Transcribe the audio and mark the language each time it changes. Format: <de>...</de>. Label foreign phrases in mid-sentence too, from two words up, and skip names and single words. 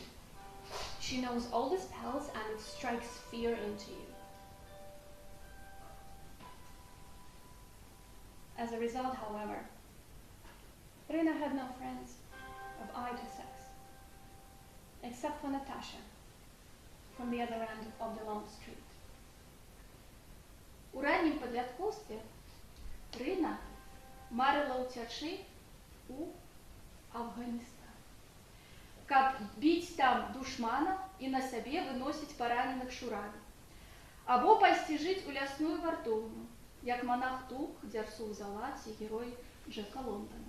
<en>She knows all the spells and it strikes fear into you. As a result, however, Rina had no friends of either sex, except for Natasha, from the other end of the long street.</en> <be>У раннім падлеткоўстве Рына марыла ўцячы ў Афганістан, каб біць там душмана і на сабе выносіць параненых шурамі, або пайсці жыць у лясную вартоўню, як монах Тук, дзярсу ў залаце, герой Джека Лондона.</be>